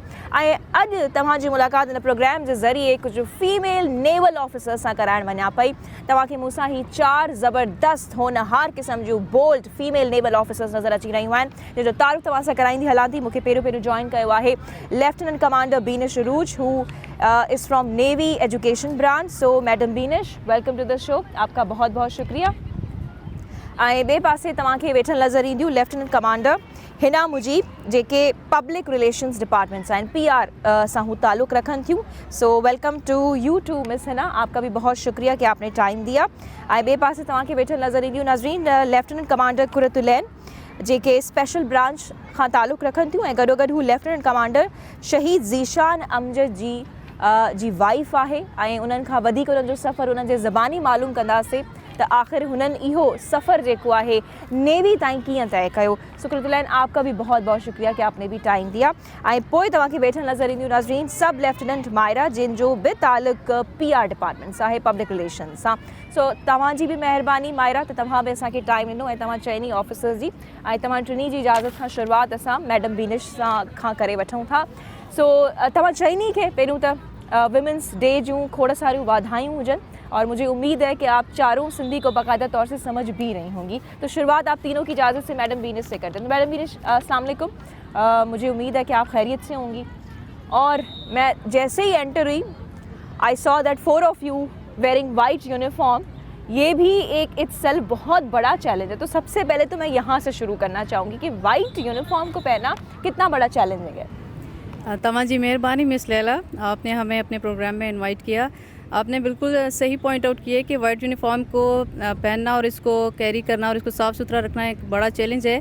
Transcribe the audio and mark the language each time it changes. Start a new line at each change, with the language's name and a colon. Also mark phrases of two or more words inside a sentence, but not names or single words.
Sindhi: ऐं अॼु तव्हांजी मुलाक़ात हिन प्रोग्राम जे ज़रिए कुझु
English: female naval officer
Sindhi: सां कराइण वञा पई। तव्हांखे मूंसां ही 4 ज़बरदस्त होनहार क़िस्म जूं
English: bold female naval officers
Sindhi: नज़र अची रहियूं आहिनि, जंहिंजो तारीफ़ तव्हां सां कराईंदी हलां थी। मूंखे पहिरियों जॉइन कयो आहे लेफ्टिनेंट कमांडर बीनिश अरूज,
English: who is from navy education branch. so madam Beenish, welcome to the show,
Urdu: آپ کا بہت بہت شکریہ.
Sindhi: ऐं ॿिए पासे तव्हांखे वेठल नज़र ईंदियूं लेफ्टिनेंट कमांडर हिना मुजीब, जेके
English: public relations departments
Sindhi: आहिनि, PR सां हू ताल्लुक़ रखनि थियूं।
English: so welcome to you too Miss Hina,
Urdu: آپ کا بھی بہت شکریہ کہ آپ نے ٹائم دیا.
Sindhi: ऐं ॿिए पासे तव्हांखे वेठल नज़र ईंदियूं नाज़रीन लेफ्टिनेंट कमांडर कुरतुलैन, जेके
English: special branch
Sindhi: खां ताल्लुक़ रखनि थियूं। ऐं गॾोगॾु हू लेफ्टिनेंट कमांडर शहीद ज़ीशान अमजद जी वाइफ आहे। ऐं उन्हनि खां वधीक उन्हनि जो सफ़र उन्हनि जे ज़बानी मालूम कंदासीं त आख़िर हुननि इहो सफ़र जेको आहे नेवी ताईं कीअं तय कयो। सुकुरतुलैन,
Urdu: آپ کا بھی بہت بہت شکریہ کہ آپ نے بھی ٹائم دیا.
Sindhi: ऐं पोइ तव्हांखे वेठल नज़र ईंदियूं नाज़रीन सब लेफ्टिनेंट मायरा, जिन बि ताल्लुक़ PR डिपार्टमेंट सां आहे,
English: public relations
Sindhi: सां। सो तव्हांजी बि महिरबानी मायरा त तव्हां बि असांखे टाइम ॾिनो ऐं तव्हां चइनी ऑफिसर्स जी ऐं तव्हां टिनी जी इजाज़त खां शुरूआति असां मैडम बीनिश खां करे वठूं था। सो तव्हां चइनी खे पहिरियों त विमेंस डे जूं खोड़ सारियूं वाधायूं हुजनि
Urdu: اور مجھے امید ہے کہ آپ چاروں سندھی کو باقاعدہ طور سے سمجھ بھی رہی ہوں گی. تو شروعات آپ تینوں کی اجازت سے میڈم بینش سے کرتے ہیں۔ میڈم بینش,
Arabic: السلام عليكم.
Urdu: مجھے امید ہے کہ آپ خیریت سے ہوں گی. اور میں جیسے ہی انٹر ہوئی,
English: I saw that 4 of you wearing white uniform.
Urdu: یہ بھی ایک اٹسیلف بہت بڑا چیلنج ہے۔ تو سب سے پہلے تو میں یہاں سے شروع کرنا چاہوں گی کہ
English: white uniform
Urdu: کو پہننا کتنا بڑا چیلنجنگ ہے. تمام کی مہربانی مس لیلیٰ، آپ نے ہمیں اپنے پروگرام میں انوائٹ کیا. آپ نے بالکل صحیح
English: point out
Urdu: کیے کہ
English: white uniform
Urdu: کو پہننا اور اس کو کیری کرنا اور اس کو صاف ستھرا رکھنا ایک بڑا چیلنج ہے.